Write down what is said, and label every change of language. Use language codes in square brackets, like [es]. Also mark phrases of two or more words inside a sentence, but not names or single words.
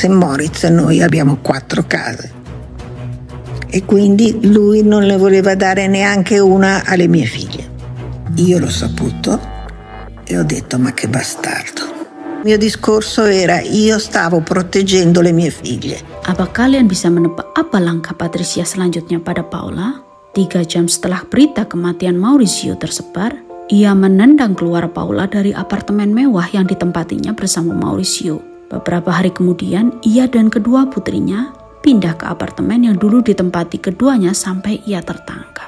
[it] Moritz noi abbiamo 4 case. E quindi lui non le voleva dare neanche una alle mie figlie. Io l'ho saputo e ho detto ma che bastardo. Il mio discorso era io stavo proteggendo le mie figlie. [id] Apa kalian bisa menebak apa langkah Patricia selanjutnya pada Paula? 3 jam setelah berita kematian Maurizio tersebar, ia menendang keluar Paula dari apartemen mewah yang ditempatinya bersama Maurizio. Beberapa hari kemudian, ia dan kedua putrinya pindah ke apartemen yang dulu ditempati keduanya sampai ia tertangkap.